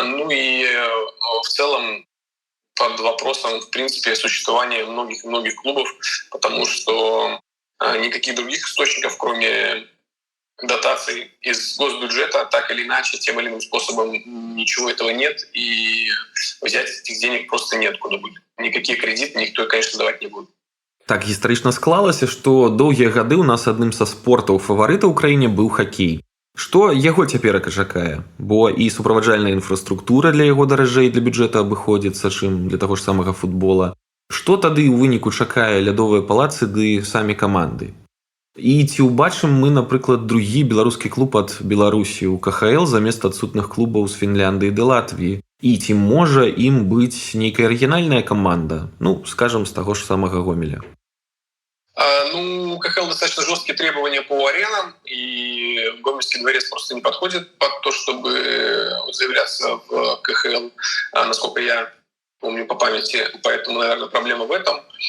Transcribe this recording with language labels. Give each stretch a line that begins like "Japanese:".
Russian: И в целом под вопросом, в принципе, существования многих клубов, потому что никаких других источников, кроме дотаций из госбюджета, так или иначе, тем или иным способом ничего этого нет, и взять этих денег просто неоткуда будет. Никакие кредиты никто, конечно, давать не будет.
Belarusian: Так гістарычна склалася, што доўгія гады ў нас адным са спортаў фаварыта ў краіне быў хакей. Што яго цяперака чакае? Бо і суправаджальная інфраструктура для яго даражэй для бюджэта абыходзіцца, чым для таго ж самага футбола. Што тады ў выніку чакае лядовыя палацы ды самі каманды? І ці ўбачым мы, напрыклад, другі беларускі клуб ад Беларусі ў КХЛ замест адсутных клубаў з Фінляндыі ды Латвіі? І ці можа ім быць нейкая рэгіянальная каманда? Скажам, з таго ж самага Гомеля.
Russian: У КХЛ достаточно жесткие требования по аренам, и Гомельский дворец просто не подходит под то, чтобы заявляться в КХЛ, насколько я помню по памяти, поэтому, наверное, проблема в этом.